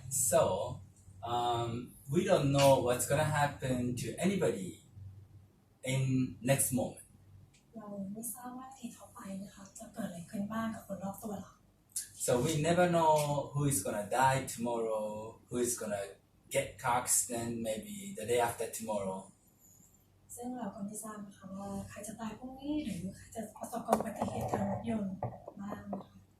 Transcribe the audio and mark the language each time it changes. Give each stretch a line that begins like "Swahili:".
English: So, we don't know what's gonna happen to anybody in next moment.
Thai: เราไม่ทราบว่าทีต่อไปนะคะจะเกิดอะไรขึ้นบ้างกับคนรอบตัวเรา
English: So we never know who is gonna die tomorrow, who is gonna get car accident maybe the day after tomorrow.
Thai: ซึ่งเราก็ไม่ทราบนะคะว่าใครจะตายพรุ่งนี้หรือใครจะประสบอุบัติเหตุทางรถยนต์บ้างนะคะ